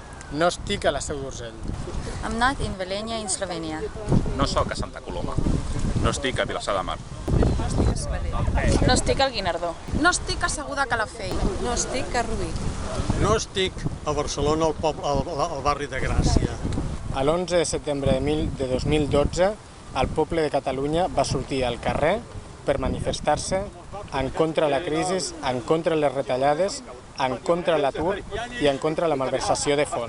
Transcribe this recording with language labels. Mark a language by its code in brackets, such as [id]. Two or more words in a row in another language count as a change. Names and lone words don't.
[ca] No estic a la Seu d'Urgell. [en] I'm not in Velenya, in Slovenia. [ca] No sóc a Santa Coloma. No estic a Vilassar de Mar. No estic al Guinardó. No estic asseguda a Calafell. No estic a Rubí. No estic a Barcelona, al barri de Gràcia. L'11 de setembre de 2012, el poble de Catalunya va sortir al carrer per manifestar-se en contra de la crisi, en contra de les retallades, en contra de l'atur i en contra de la malversació de fons.